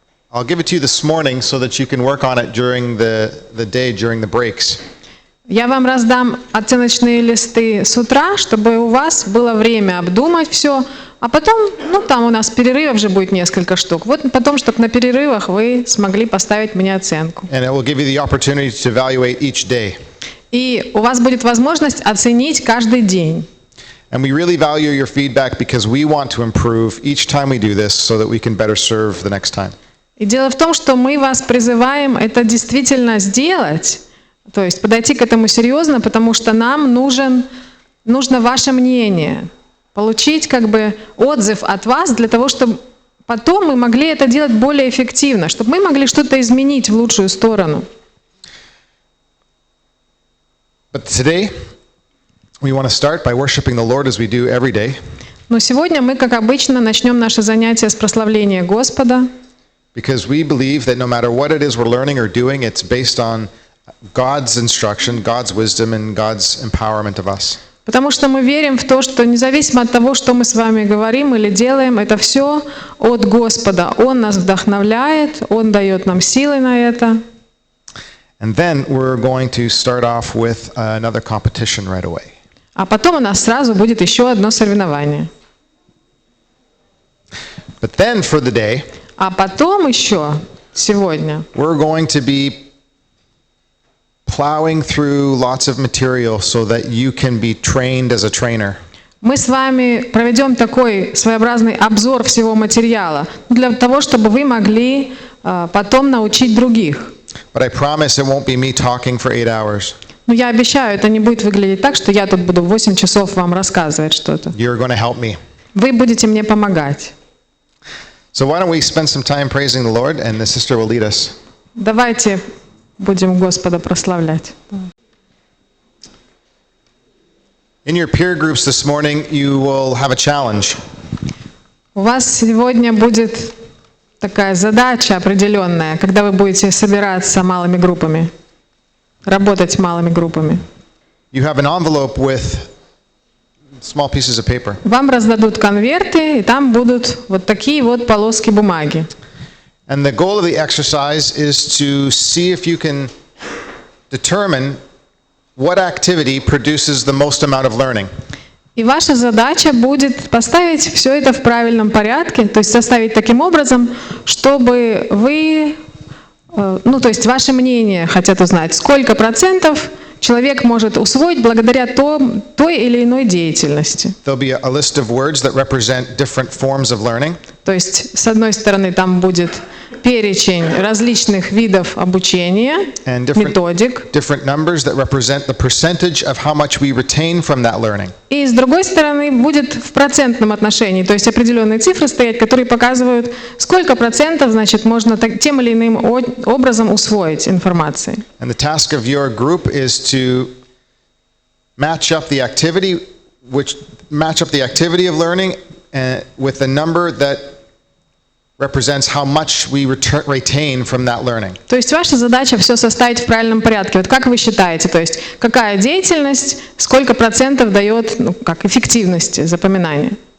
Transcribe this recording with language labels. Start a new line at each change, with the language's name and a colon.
English: I'll give it to you this morning so that you can work on it during the day, during the breaks.
Russian: Я вам раздам оценочные листы с утра, чтобы у вас было время обдумать все, а потом, там у нас перерывов же будет несколько штук. Вот потом, чтобы на перерывах вы смогли поставить мне оценку.
English: And it will give you the opportunity to evaluate each day.
Russian: И у вас будет возможность оценить каждый день.
English: And we really value your feedback because we want to improve each time we do this so that we can better serve the next time.
Russian: И дело в том, что мы вас призываем это действительно сделать, то есть подойти к этому серьезно, потому что нам нужно ваше мнение, получить отзыв от вас для того, чтобы потом мы могли это делать более эффективно, чтобы мы могли что-то изменить в лучшую сторону.
English: But today, we want to start by worshiping the Lord as we do every day.
Russian: Но сегодня мы, как обычно, начнем наше занятие с прославления Господа.
English: Because we believe that no matter what it is we're learning or doing, it's based on God's instruction, God's wisdom, and God's empowerment of us.
Russian: Потому что мы верим в то, что независимо от того, что мы с вами говорим или делаем, это все от Господа. Он нас вдохновляет, Он дает нам силы на это.
English: And then we're going to start off with another competition right away.
Russian: А потом у нас сразу будет еще одно соревнование.
English: But then for the day,
Russian: А потом еще сегодня
English: we're going to be plowing through lots of material so that you can be trained as a trainer.
Russian: мы с вами проведем такой своеобразный обзор всего материала для того, чтобы вы могли потом научить других.
English: But I promise it won't be me talking for 8 hours.
Russian: Но я обещаю, это не будет выглядеть так, что я тут буду 8 часов вам рассказывать что-то.
English: You're going to help me.
Russian: Вы будете мне помогать.
English: So why don't we spend some time praising the Lord, and the sister will lead us.
Russian: Давайте будем Господа прославлять.
English: In your peer groups this morning, you will have a challenge.
Russian: У вас сегодня будет такая задача определенная, когда вы будете собираться малыми группами, работать малыми группами.
English: You have an envelope with small pieces of paper.
Russian: Вам раздадут конверты, и там будут вот такие вот полоски бумаги.
English: And the goal of the exercise is to see if you can determine what activity produces the most amount of learning.
Russian: И ваша задача будет поставить все это в правильном порядке, то есть составить таким образом, чтобы вы, то есть ваше мнение хотят узнать, сколько процентов человек может усвоить благодаря той или иной деятельности.
English: There'll be a list of words that represent different forms of learning.
Russian: То есть, с одной стороны, там будет перечень различных видов обучения, методик.
English: Different numbers that represent the percentage of how much we retain from that learning.
Russian: И с другой стороны, будет в процентном отношении, то есть определенные цифры стоять, которые показывают, сколько процентов, можно тем или иным образом усвоить информации.
English: And the task of your group is to match up the activity of learning with the number that represents how much we retain from that learning.
Russian: То есть ваша задача все составить в правильном порядке. Вот как вы считаете, то есть какая деятельность, сколько процентов дает, эффективности запоминания?